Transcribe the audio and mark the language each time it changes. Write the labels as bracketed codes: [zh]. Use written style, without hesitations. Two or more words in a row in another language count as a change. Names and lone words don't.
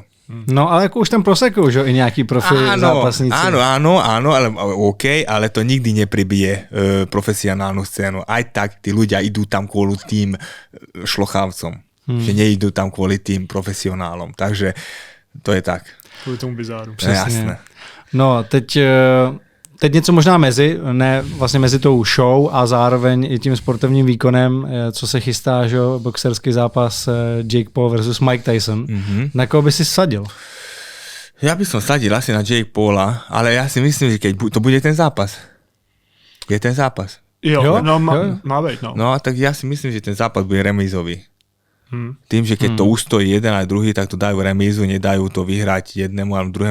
[sk] No ale ako už tam prosekujú, že i nejakí profi zápasníci. Áno, ale OK, ale to nikdy nepribije profesionálnu scénu. Aj tak tí ľudia idú tam kvôli tým šlochavcom, že neidú tam kvôli tým profesionálom. Takže to je tak. [cs] Kvůli tomu bizáru. Přesně. [sk] Jasné. [cs] No, teď něco možná vlastně mezi tou show a zároveň i tím sportovním výkonem, co se chystá, že boxerský zápas Jake Paul versus Mike Tyson. [sk] Na koho by si sadil? Ja by som sadil asi na Jake Paula, ale ja si myslím, že keď to bude ten zápas. Je ten zápas. [cs] Jo? Má být, no. [sk] No, tak ja si myslím, že ten zápas bude remízový. Tým, že keď to ustojí jeden a druhý, tak to dajú remízu, nedajú to vyhrať jednému alebo druhému.